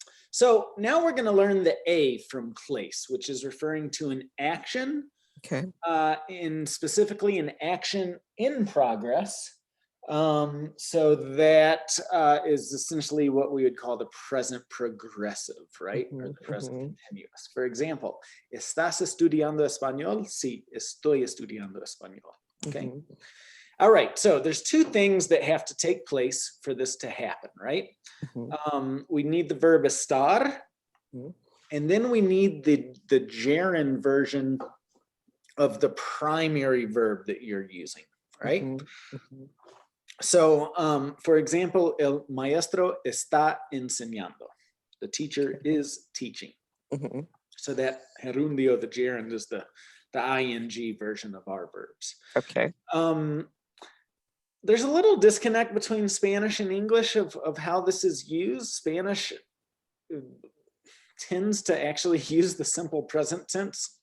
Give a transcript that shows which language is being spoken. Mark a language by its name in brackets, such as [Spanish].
[English] So now we're going to learn the A from place, which is referring to an action. Okay. Specifically an action in progress. So that is essentially what we would call the present progressive, right? Or the present continuous. [Spanish] For example, ¿estás estudiando español? Sí, estoy estudiando español. [English] Okay. All right, so there's two things that have to take place for this to happen, right? We need the verb estar, and then we need the gerund version of the primary verb that you're using, right? So, for example, [Spanish] el maestro está enseñando. [English] The teacher is teaching. So that gerundio, the gerund, is the ing version of our verbs. Okay. There's a little disconnect between Spanish and English of how this is used. Spanish tends to actually use the simple present tense.